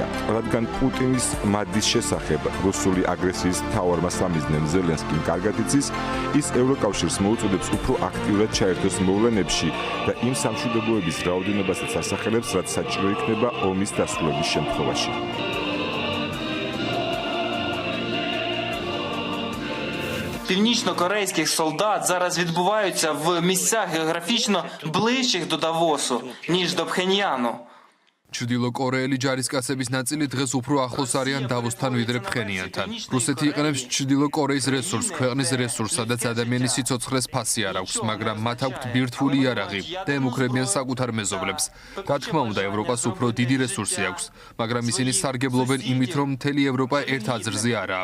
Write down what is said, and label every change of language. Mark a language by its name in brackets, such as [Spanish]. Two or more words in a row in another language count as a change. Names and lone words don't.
[Georgian] რადგან პუტინის მადდის შესახებ რუსული აგრესიის მთავარმა სამიზნემ ზელენსკიმ კარგად იცის, ის ევროკავშირს მოუწოდებს უფრო აქტიურად ჩაერთოს მოვლენებში და იმ სამშვიდობოების რაოდენობასაც ასახელებს, რაც საჭირო იქნება ომის დასრულების შემთხვევაში. [Ukrainian] Північно-корейських солдат зараз відбуваються в місцях географічно ближчих до Давосу, ніж до Пхеньяну. [Georgian] ჩრდილო კორეელი ჯარისკაცების ნაწილი დღეს უფრო ახლოს არიან დავოსთან ვიდრე ფხენიანთან. რუსეთი იყენებს ჩრდილო კორეის რესურსს, ქვეყნის რესურსს, სადაც ადამიანის სიცოცხლეს ფასი არ აქვს, მაგრამ მათ აქვთ ბირთვული იარაღი და ემუქრებიან საკუთარ მეზობლებს. რა თქმა უნდა, ევროპას უფრო დიდი რესურსი აქვს, მაგრამ ისინი სარგებლობენ იმით, რომ მთელი ევროპა ერთ აზრზე არაა.